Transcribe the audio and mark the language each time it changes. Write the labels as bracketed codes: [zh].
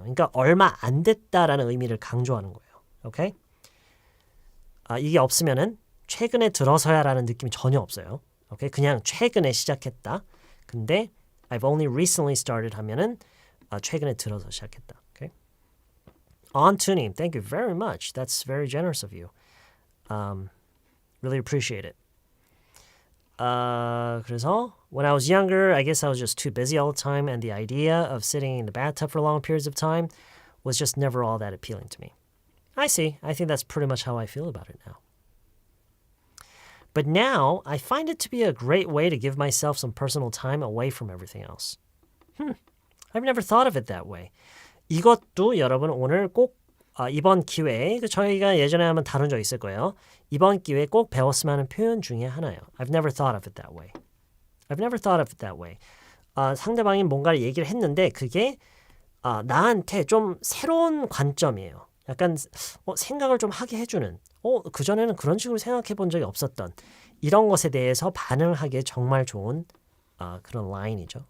[ko] 그러니까 얼마 안 됐다라는 의미를 강조하는 거예요. 오케이? 이게 없으면은 최근에 들어서야라는 느낌이 전혀 없어요. 오케이? 그냥 최근에 시작했다. 근데 [en] I've only recently started [ko] 하면은 최근에 들어서 시작했다. [en] Okay? On tuning. Thank you very much. That's very generous of you. Really appreciate it. [ko] 그래서 [en] when I was younger, I guess I was just too busy all the time, and the idea of sitting in the bathtub for long periods of time was just never all that appealing to me. I see. I think that's pretty much how I feel about it now. But now, I find it to be a great way to give myself some personal time away from everything else. I've never thought of it that way. [ko] 이것도 여러분 오늘 꼭 이번 기회에 저희가 예전에 한번 다룬 적 있을 거예요. 이번 기회에 꼭 배웠으면 하는 표현 중에 하나예요. [en] I've never thought of it that way. I've never thought of it that way. [ko] 상대방이 뭔가를 얘기를 했는데 그게 나한테 좀 새로운 관점이에요. 약간 생각을 좀 하게 해주는 그전에는 그런 식으로 생각해 본 적이 없었던 이런 것에 대해서 반응하기에 정말 좋은 그런 라인이죠.